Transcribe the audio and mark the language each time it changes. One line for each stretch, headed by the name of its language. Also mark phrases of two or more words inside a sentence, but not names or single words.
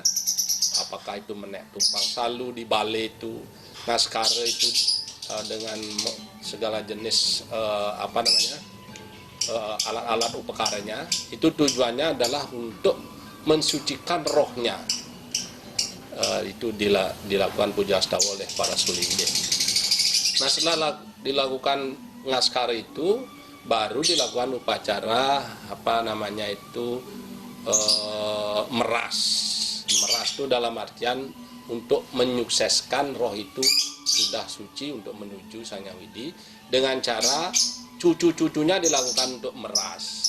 Indonesian: Apakah itu menek tumpang salu di balai itu, ngaskara itu dengan segala jenis alat-alat upakaranya, itu tujuannya adalah untuk mensucikan rohnya. Itu dilakukan puja astawa oleh para sulingge. Nah, setelah dilakukan ngaskara itu baru dilakukan upacara meras itu dalam artian untuk menyukseskan roh itu sudah suci untuk menuju Sang Hyang Widi, dengan cara cucu-cucunya dilakukan untuk meras.